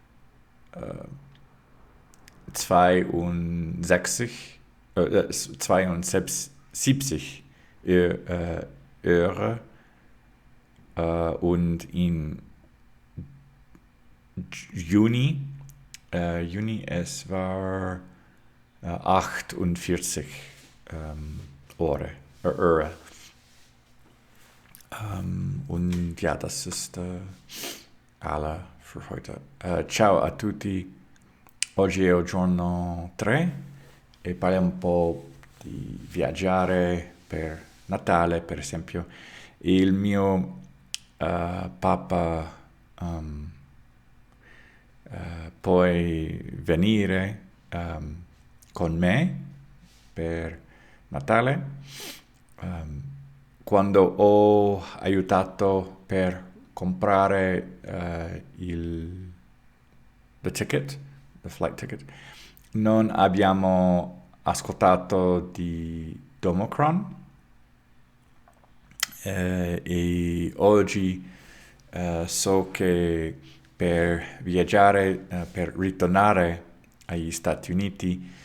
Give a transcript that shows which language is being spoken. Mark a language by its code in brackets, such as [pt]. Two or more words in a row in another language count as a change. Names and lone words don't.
[de] 72 Euro und in Juni es war 48 Euro. Und ja, das ist alle für heute. [it] Ciao a tutti. Oggi è il giorno 3 e parliamo un po' di viaggiare per Natale, per esempio. Il mio papà può venire con me per Natale. Quando ho aiutato per comprare [en] the flight ticket, [it] non abbiamo ascoltato di Omicron e oggi so che per viaggiare, per ritornare agli Stati Uniti